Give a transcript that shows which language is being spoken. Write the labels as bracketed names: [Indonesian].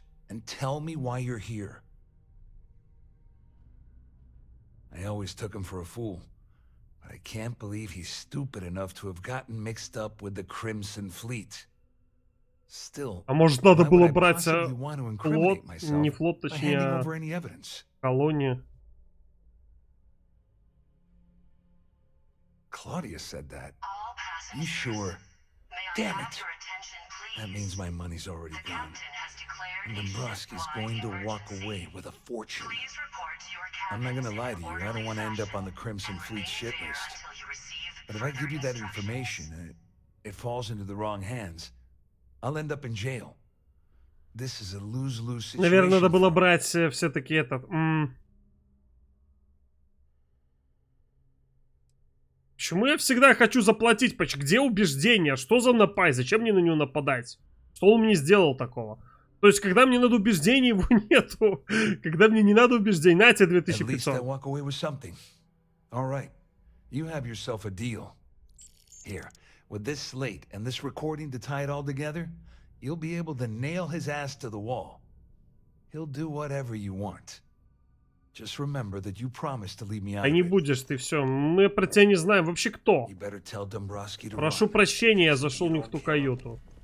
[English] And tell me why you're here. I always took him for a fool, but I can't believe he's stupid enough to have gotten mixed up with the Crimson Fleet. Still, [Russian] а может надо было брать флот, не флот, точнее, колонию. [English] Claudia said that. You sure? Damn it. That means my money's already gone. And Dombrowski's going to walk away with a fortune. I'm not gonna lie to you, I don't want to end up on the Crimson Fleet shit list. But if I give you that information and it falls into the wrong hands, I'll end up in jail. This is a lose-lose situation. [Russian] Наверное, надо было брать все-таки этот... Почему я всегда хочу заплатить? Где убеждение? Что за напасть? Зачем мне на него нападать? Что он мне сделал такого? То есть, когда мне надо убеждений, его нету. Когда мне не надо убеждений, на тебе 2500. [English] With this slate and this recording to tie it all together, you'll be able to nail his ass to the wall. He'll do whatever you want. Just remember that you promised to leave me out. [Russian] А не будешь ты, все. Мы про тебя не знаем вообще кто. Прошу прощения, я зашел не в ту каюту.